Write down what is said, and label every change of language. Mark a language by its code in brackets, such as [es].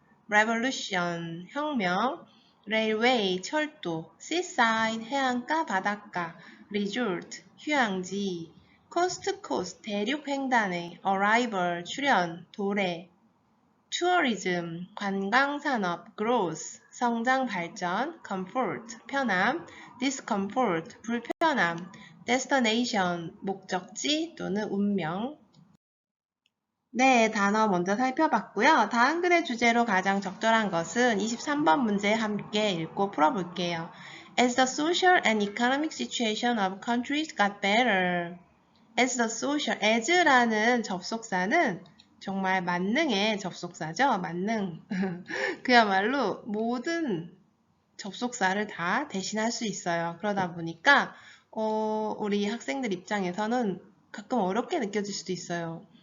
[ko] revolution 혁명, railway 철도, seaside 해안가, 바닷가, resort 휴양지, coast to coast 대륙 횡단에, arrival 출현, 도래, tourism 관광산업, growth 성장 발전, comfort 편함, discomfort 불편함, destination 목적지 또는 운명. 네, 단어 먼저 살펴봤고요. 다음 글의 주제로 가장 적절한 것은 23번 문제 함께 읽고 풀어볼게요. [en] As the social and economic situation of countries got better. As the social, [ko] as라는 접속사는 정말 만능의 접속사죠. 만능. 그야말로 모든 접속사를 다 대신할 수 있어요. 그러다 보니까 우리 학생들 입장에서는 가끔 어렵게 느껴질 수도 있어요.